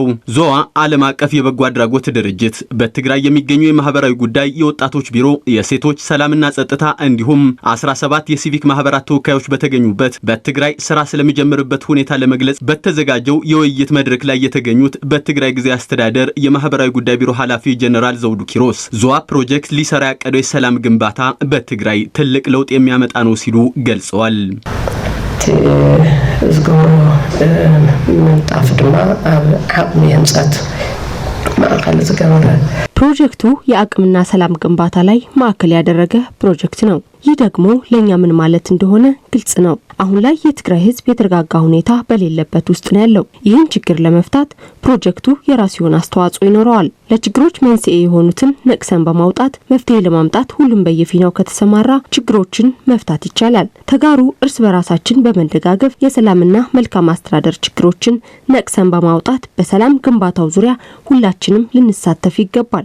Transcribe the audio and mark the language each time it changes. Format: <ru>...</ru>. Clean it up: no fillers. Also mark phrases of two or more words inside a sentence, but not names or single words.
<am>ዞአ ዓለም አቀፍ የበጎ አድራጎት ድርጅት በትግራይ የሚገኙ የማህበራዊ ጉዳይ፣ የወጣቶች ቢሮ፣ የሴቶች ሰላምና ጸጥታ እንዲሁም 17 የሲቪክ ማህበራት ተወካዮች በተገኙበት በትግራይ ስራ ስለሚጀምርበት ሁኔታ ለመግለጽ በተዘጋጀው የውይይት መድረክ ላይ የተገኙት በትግራይ ጊዜያዊ አስተዳደር የማህበራዊ ጉዳይ ቢሮ ኃላፊ ጀነራል ዘውዱ ኪሮስ ዞአ ፕሮጀክት ሊሰራ ያቀደው የሰላም ግንባታ በትግራይ ትልቅ ለውጥ የሚያመጣ ነው ሲሉ ገልጸዋል።</am> <ti>ዝግበሮ ምንጣፍ ድማ ኣብ ዓቕሚ ህንፀት ማእከል ዝገበረ</ti> <am>ፕሮጀክቱ የአቅምና ሰላም ግንባታ ላይ ማዕከል ያደረገ ፕሮጀክት ነው። ይህ ደግሞ ለኛ ምን ማለት እንደሆነ ግልጽ ነው። አሁን ላይ የትግራይ ህዝብ የተረጋጋ ሁኔታ በሌለበት ውስጥ ነው ያለው። ይህን ችግር ለመፍታት ፕሮጀክቱ የራሱ የሆነ አስተዋጽኦ ይኖረዋል። ለችግሮች መንስኤ የሆኑትን ነቅሰን በማውጣት መፍትሄ ለማምጣት ሁሉም በየፊናው ከተሰማራ ችግሮችን መፍታት ይቻላል። ተጋሩ እርስ በራሳችን በመደጋገፍ የሰላምና መልካም አስተዳደር ችግሮችን ነቅሰን በማውጣት በሰላም ግንባታው ዙሪያ ሁላችንም ልንሳተፍ ይገባል።</am>